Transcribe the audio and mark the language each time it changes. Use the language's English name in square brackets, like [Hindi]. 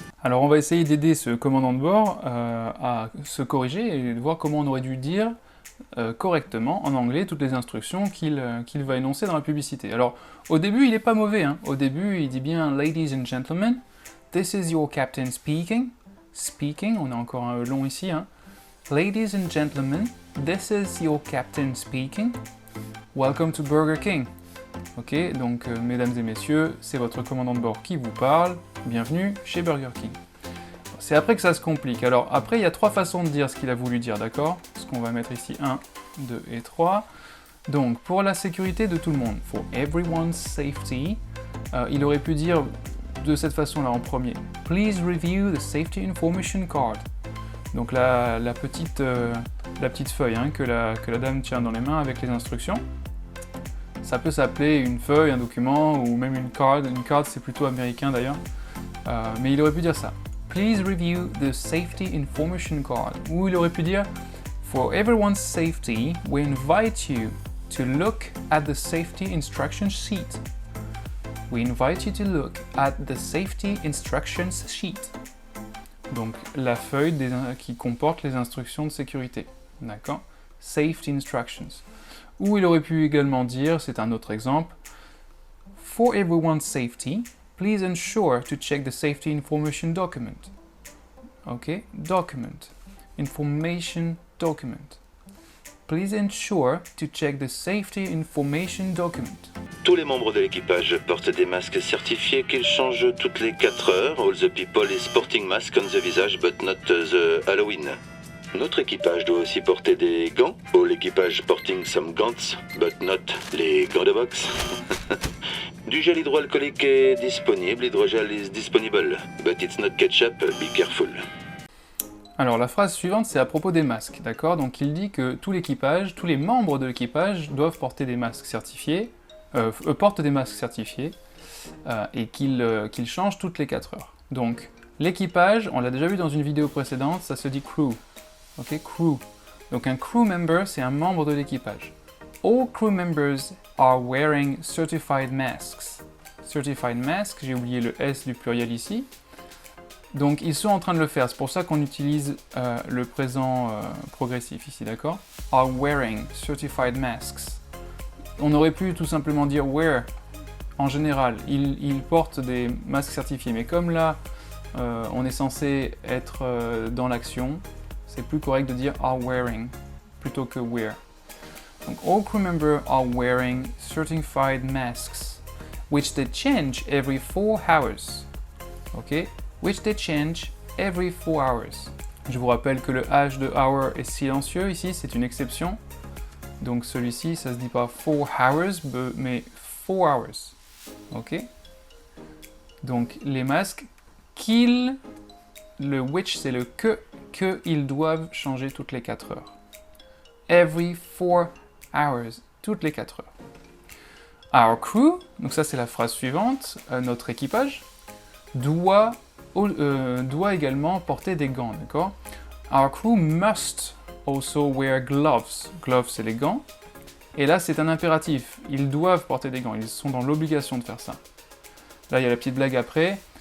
[French] Alors on va essayer d'aider ce commandant de bord à se corriger et de voir comment on aurait dû dire correctement en anglais toutes les instructions qu'il va énoncer dans la publicité. Alors au début il est pas mauvais, hein. Au début il dit bien « [English] Ladies and gentlemen, this is your captain speaking ». [French] Speaking, on a encore un long ici, hein. [English] Ladies and gentlemen, this is your captain speaking. Welcome to Burger King. [French] Ok, donc mesdames et messieurs, c'est votre commandant de bord qui vous parle. Bienvenue chez Burger King. C'est après que ça se complique. Alors après, il y a trois façons de dire ce qu'il a voulu dire, d'accord? Ce qu'on va mettre ici 1, 2 et 3. Donc pour la sécurité de tout le monde, [English] for everyone's safety, [French] il aurait pu dire de cette façon-là en premier. [English] Please review the safety information card. [French] Donc la petite feuille hein, que la dame tient dans les mains avec les instructions. Ça peut s'appeler une feuille, un document ou même une card. Une card c'est plutôt américain d'ailleurs. Mais il aurait pu dire ça. [English] Please review the safety information card. [French] Ou il aurait pu dire [English] for everyone's safety, we invite you to look at the safety instruction sheet. We invite you to look at the safety instructions sheet. [French] Donc la feuille qui comporte les instructions de sécurité. [English] D'accord? Safety instructions. [French] Ou il aurait pu également dire, c'est un autre exemple, [English] for everyone's safety, please ensure to check the safety information document. Ok? Document. Information document. Please ensure to check the safety information document. [French] Tous les membres de l'équipage portent des masques certifiés qu'ils changent toutes les 4 heures. [English] All the people is sporting mask on the visage but not the Halloween. [French] Notre équipage doit aussi porter des gants. All l'équipage porting some gants but not les gants de boxe. Du gel hydroalcoolique est disponible. [English] Hydrogel is disponible but it's not ketchup. Be careful. [French] Alors la phrase suivante, c'est à propos des masques, d'accord? Donc il dit que tout l'équipage, tous les membres de l'équipage doivent porter des masques certifiés, portent des masques certifiés, et qu'ils changent toutes les 4 heures. Donc l'équipage, on l'a déjà vu dans une vidéo précédente, ça se dit crew, ok? Crew. Donc un crew member, c'est un membre de l'équipage. [English] All crew members are wearing certified masks. [French] Certified masks, j'ai oublié le S du pluriel ici. Donc ils sont en train de le faire, c'est pour ça qu'on utilise le présent progressif ici, d'accord? [English] Are wearing certified masks. [French] On aurait pu tout simplement dire wear, en général, ils portent des masques certifiés, mais comme là, on est censé être dans l'action, c'est plus correct de dire are wearing, plutôt que wear. [English] Donc all crew members are wearing certified masks, which they change every 4 hours. Ok? Which they change every 4 hours. [French] Je vous rappelle que le H de hour est silencieux ici, c'est une exception. Donc celui-ci, ça se dit pas 4 hours, mais 4 hours. Ok? Donc les masques, le which c'est le que ils doivent changer toutes les 4 heures. [English] Every 4 hours, [French] toutes les 4 heures. Our crew, donc ça c'est la phrase suivante, notre équipage, doit également porter des gants, d'accord? [English] Our crew must also wear gloves. [French] Gloves, c'est les gants. Et là, c'est un impératif. Ils doivent porter des gants. Ils sont dans l'obligation de faire ça. Là, il y a la petite blague après.